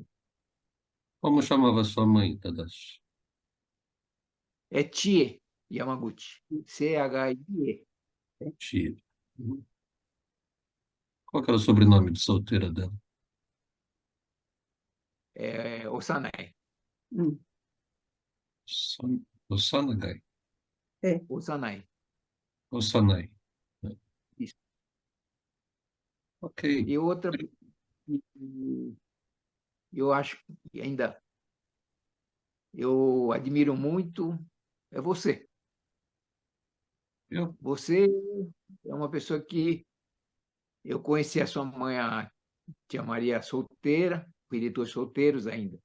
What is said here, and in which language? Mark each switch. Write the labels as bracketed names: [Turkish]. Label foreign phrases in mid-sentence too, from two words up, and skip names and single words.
[Portuguese] Como chamava sua mãe, Tadashi? É Chie Yamaguchi. Chie. Tia. Qual que era o sobrenome de solteira dela? É Osanai. うん。 Osanagai. Osanai. Osanai. Isso. Ok. E outra, eu acho que ainda eu admiro muito, é você. Eu, Você é uma pessoa que eu conheci a sua mãe, a tia Maria, solteira, filhos dois solteiros ainda.